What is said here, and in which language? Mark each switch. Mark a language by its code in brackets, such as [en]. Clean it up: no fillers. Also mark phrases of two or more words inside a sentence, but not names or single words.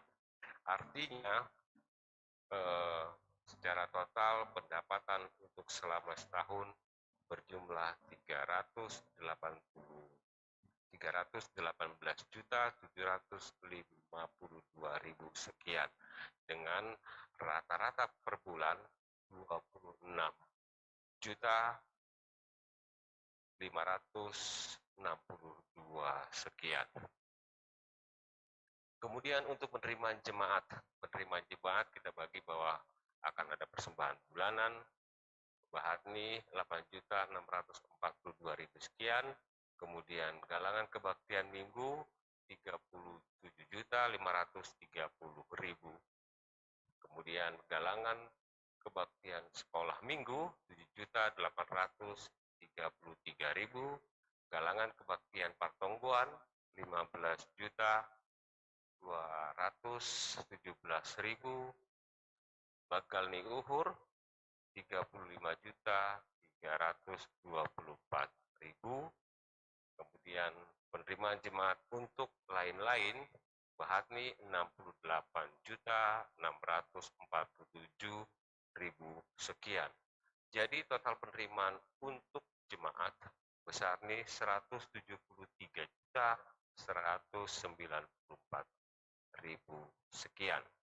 [id] Artinya secara total pendapatan untuk selama setahun berjumlah 318.752.000 sekian dengan rata-rata per bulan 26.562 sekian. Kemudian untuk penerimaan jemaat kita bagi bahwa akan ada persembahan bulanan Bahatni 8.642.000 sekian, kemudian galangan kebaktian minggu 37.530.000, kemudian galangan kebaktian sekolah minggu 7.833.000, galangan kebaktian partongguan 15.217.000, [bts] bakal ni uhur [id] 35.300.000 324.000. Kemudian penerimaan jemaat untuk lain-lain Bahatni 68.647.000 sekian. Jadi total penerimaan untuk jemaat besar nih 173.194.000 sekian.